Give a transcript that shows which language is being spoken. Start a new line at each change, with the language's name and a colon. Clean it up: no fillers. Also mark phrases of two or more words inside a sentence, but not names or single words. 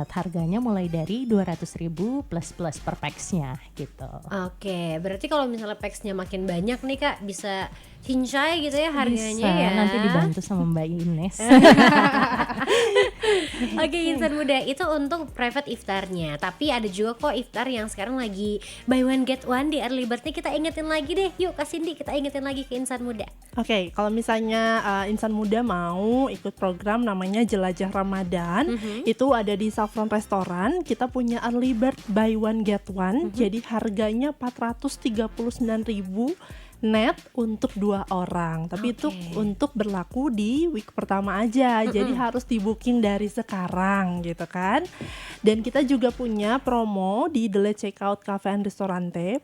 Indonesian: Harganya mulai dari 200 ribu plus per packsnya gitu. Oke, berarti kalau misalnya packsnya makin banyak nih Kak, bisa cincai gitu ya harganya Bisa, ya. nanti dibantu sama Mbak Ines. Oke, Insan Muda itu untuk private iftarnya. Tapi ada juga kok iftar yang sekarang lagi
English: buy one get one
Indonesian: di
English: early bird
Indonesian: nih. Kita ingetin lagi deh, yuk Kak Cindy, kita ingetin lagi ke Insan Muda. Oke, kalau misalnya Insan Muda mau ikut program namanya Jelajah Ramadan, itu ada di Saffron Restoran. Kita punya
English: early bird buy one get one,
Indonesian: jadi harganya 439.000 net untuk 2 orang. Tapi itu untuk berlaku di week pertama aja. Jadi harus di booking dari sekarang gitu kan. Dan kita juga punya promo di The Late Checkout Cafe and Ristorante.